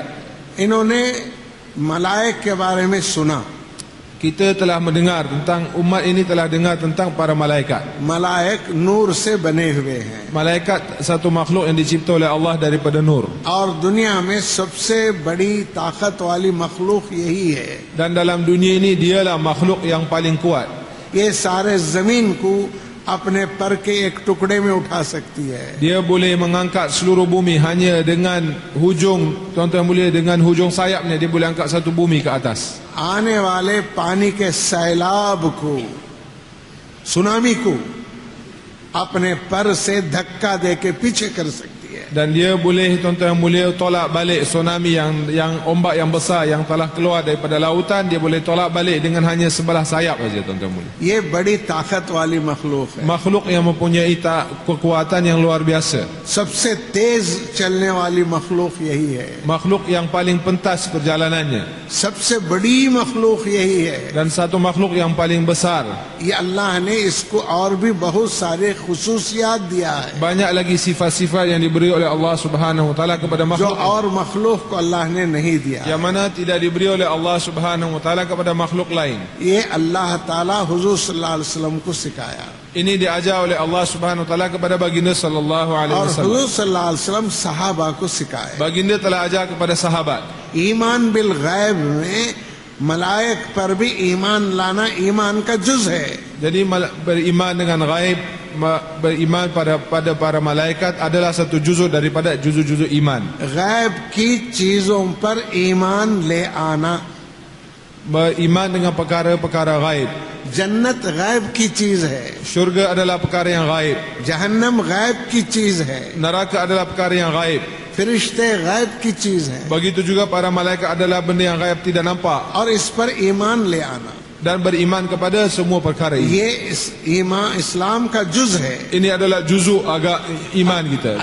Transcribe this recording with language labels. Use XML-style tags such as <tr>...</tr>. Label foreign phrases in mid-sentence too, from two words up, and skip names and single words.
<ur>انہوں نے ملائک کے بارے میں سنا.</ur> <ms>Kita telah mendengar tentang, umat ini telah dengar tentang para malaikat.</ms> <ur>ملائک نور سے بنے ہوئے ہیں</ur> <ms>Malaikat satu makhluk yang dicipta oleh Allah daripada nur,</ms> <ur>اور دنیا میں سب سے بڑی طاقت والی مخلوق یہی ہے.</ur> <ms>dan dalam dunia ini dialah makhluk yang paling kuat.</ms> <ur>یہ سارے زمین کو اپنے پر کے ایک ٹکڑے میں اٹھا سکتی ہے.</ur> <ms>Dia boleh mengangkat seluruh bumi hanya dengan hujung, tuan-tuan mulia, dengan hujung sayapnya dia boleh angkat satu bumi ke atas.</ms> <ur>آنے والے پانی کے سیلاب کو، سونامی کو اپنے پر سے دھکا دے کے پیچھے کر سکتی ہے.</ur> <ms>Dan dia boleh, tuan-tuan yang mulia, tolak balik tsunami yang ombak yang besar yang telah keluar daripada lautan. Dia boleh tolak balik dengan hanya sebelah sayap saja, tuan-tuan mulia.</ms> <ur>یہ بڑی طاقت والی مخلوق ہے,</ur> <ms>Makhluk yang mempunyai kekuatan yang luar biasa.</ms> <ur>سب سے تیز چلنے والی مخلوق یہی ہے,</ur> <ms>Makhluk yang paling pentas perjalanannya.</ms> <ur>سب سے بڑی مخلوق یہی ہے.</ur> <ms>Dan satu makhluk yang paling besar.</ms> <ur>یہ اللہ نے اس کو اور بھی بہت سارے خصوصیات دیا ہے</ur> <ms>Banyak lagi sifat-sifat yang diberi oleh</ms> <ar>الله سبحانه وتعالى</ar> <ms>kepada</ms> <ur>जो</ur> <ms>makhluk</ms> <ur>اور مخلوق کو اللہ نے نہیں دیا.</ur> <ms>yang mana tidak diberi oleh</ms> <ar>الله سبحانه وتعالى</ar> <ms>kepada makhluk lain.</ms> <ur>یہ اللہ تعالیٰ حضور</ur> <ar>صلى الله عليه وسلم</ar> <ur>کو سکھایا</ur> <ms>Ini diajar oleh</ms> <ar>الله سبحانه وتعالى</ar> <ms>kepada baginda</ms> <ar>صلى الله عليه</ar> <ur>और</ur> <ms>wasallam.</ms> <ur>हुजूर</ur> <ar>صلى الله عليه وسلم</ar> <ur>صحابہ کو سکھایا.</ur> <ms>Baginda telah ajar kepada sahabat.</ms> <ar>إيمان بالغيب</ar> <ur>میں ملائک پر بھی ایمان لانا ایمان کا جز ہے.</ur> <ms>Jadi beriman dengan gaib, beriman pada para malaikat adalah satu juzuk daripada juzuk-juzuk iman.</ms> <ur>غیب کی چیزوں پر ایمان لے آنا.</ur> <ms>Beriman dengan perkara-perkara gaib.</ms> <ur>جنت غیب کی چیز ہے,</ur> <ms>Syurga adalah perkara yang gaib.</ms> <ur>جہنم غیب کی چیز ہے,</ur> <ms>Neraka adalah perkara yang gaib.</ms> <ur>فرشتے غیب کی چیز ہے.</ur> <ms>Begitu juga para malaikat adalah benda yang gaib tidak nampak.</ms> <ur>اور اس پر ایمان لے آنا</ur> <ms>Dan beriman kepada semua perkara ini.</ms> <ur>یہ ایمان اسلام کا جز ہے.</ur> <ms>Ini adalah juzuk agak iman kita.</ms>